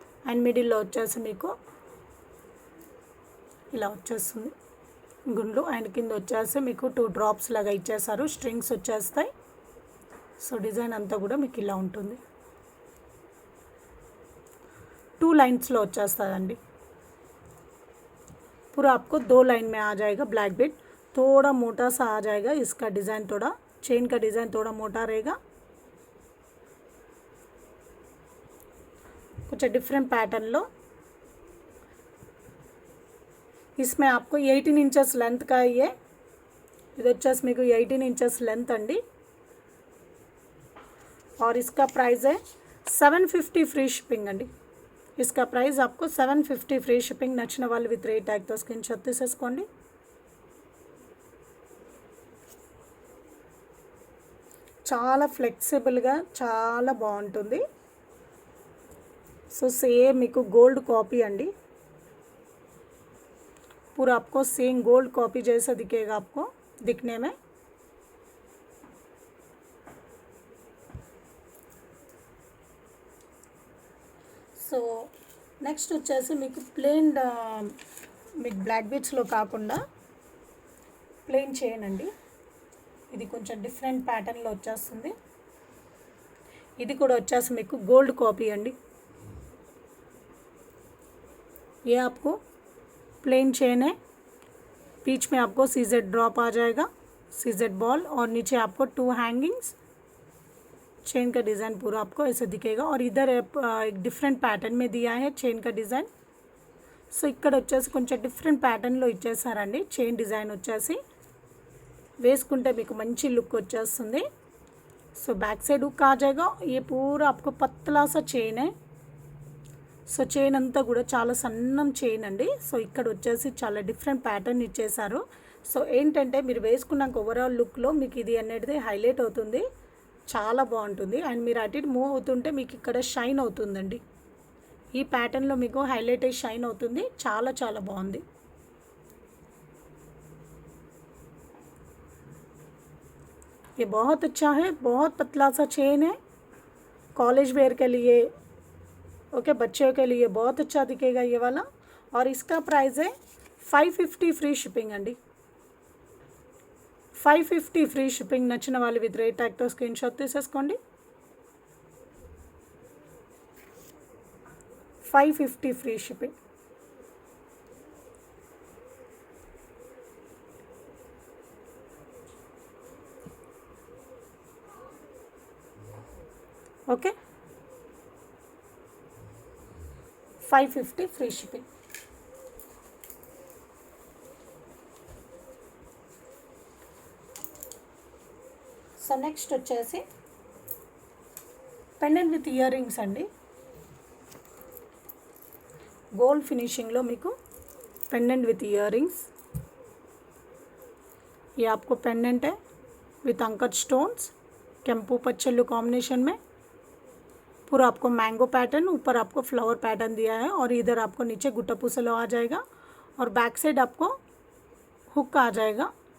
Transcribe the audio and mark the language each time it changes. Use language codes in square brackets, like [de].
[te] And మిడిల్లో వచ్చేసి మీకు ఇలా వచ్చేస్తుంది గుండ్లు. అండ్ కింద వచ్చేసి మీకు 2 డ్రాప్స్ లాగా ఇచ్చేసారు, స్ట్రింగ్స్ వచ్చేస్తాయి. సో డిజైన్ అంతా కూడా మీకు ఇలా ఉంటుంది. 2 लाइन्स వచ్చేస్తుందండి. [hi] पूरा आपको 2 लाइन में आ जाएगा ब्लैक बीड. थोड़ा मोटा सा आ जाएगा इसका डिज़ाइन, थोड़ा चेन का डिज़ाइन थोड़ा मोटा रहेगा. कुछ डिफरेंट पैटर्न लो. इसमें आपको 18 इंचेस लेंथ का ये [te] ఇది వచ్చేసి మీకు [hi] 18 इंचेस लेंथ अंडी. और इसका प्राइस है 750 फ्री शिपिंग अंडी. इसका प्राइस आपको 750 फ्री शिपिंग. [te] నచ్చిన వాళ్ళు విత్ రేట్ ట్యాగ్తో స్క్రీన్ షాట్ తీసేసుకోండి. చాలా ఫ్లెక్సిబుల్గా చాలా బాగుంటుంది. సో సేమ్ మీకు గోల్డ్ कॉपी अंडी. [hi] पूरा आपको सेम गोल्ड कॉपी जैसा दिखेगा आपको दिखने में. [te] సో నెక్స్ట్ వచ్చేసి మీకు ప్లెయిన్ మీకు బ్లాక్ బీడ్స్లో కాకుండా ప్లెయిన్ చైన్ అండి. ఇది కొంచెం డిఫరెంట్ ప్యాటర్న్లో వచ్చేస్తుంది. ఇది కూడా వచ్చేసి మీకు గోల్డ్ కాపీ అండి. [hi] ये आपको प्लेन चेन है, बीच में आपको सीजेड ड्रॉप आ जाएगा, सीजेड बॉल, और नीचे आपको 2 हैंगिंग्स. चेन का डिज़ाइन पूरा आपको ऐसे दिखेगा. और इधर एक डिफरेंट पैटर्न में दिया है चेन का डिज़ाइन. [te] సో ఇక్కడ వచ్చేసి కొంచెం డిఫరెంట్ ప్యాటర్న్లో ఇచ్చేసారండి. చైన్ డిజైన్ వచ్చేసి వేసుకుంటే మీకు మంచి లుక్ వచ్చేస్తుంది. [hi] సో बैक साइड हुक आ जाएगा. ये पूरा आपको पतला सा चेन है. [te] సో చైన్ అంతా కూడా చాలా సన్నం చైన్ అండి. సో ఇక్కడ వచ్చేసి చాలా డిఫరెంట్ ప్యాటర్న్ ఇచ్చేసారు. సో ఏంటంటే మీరు వేసుకున్నాక ఓవరాల్ లుక్లో మీకు ఇది అనేది హైలైట్ అవుతుంది, చాలా బాగుంటుంది. అండ్ మీరు అటు ఇటు మూవ్ అవుతుంటే మీకు ఇక్కడ షైన్ అవుతుందండి. ఈ ప్యాటర్న్లో మీకు హైలైట్ అయ్యి షైన్ అవుతుంది. చాలా చాలా బాగుంది. [hi] ये बहुत अच्छा है, बहुत पतला सा चेन है. कॉलेज वेयर के लिए, ओके, बच्चों के लिए बहुत अच्छा दिखेगा ये वाला. और इसका प्राइस है 550 फ्री शिपिंग अंडी. 550 फ्री शिपिंग. [te] నచ్చిన వాళ్ళు విత్ రేట్ ట్యాగ్తో స్క్రీన్ షాట్ తీసేసుకోండి. 550 free shipping. Okay, 550 free shipping. So next వచ్చేసి పెండెంట్ విత్ ఇయర్ రింగ్స్ అండి. గోల్డ్ ఫినిషింగ్లో మీకు [en] Pendant with earrings. [hi] ये आपको पेंडेंट है विथ अंकट स्टोन्स, केम्पू पच्चल्लू कॉम्बिनेशन में. पूरा आपको मैंगो पैटर्न, ऊपर आपको फ्लावर पैटर्न दिया है और इधर आपको नीचे गुट्टा पूसलो आ जाएगा और बैक साइड आपको हुक आ जाएगा.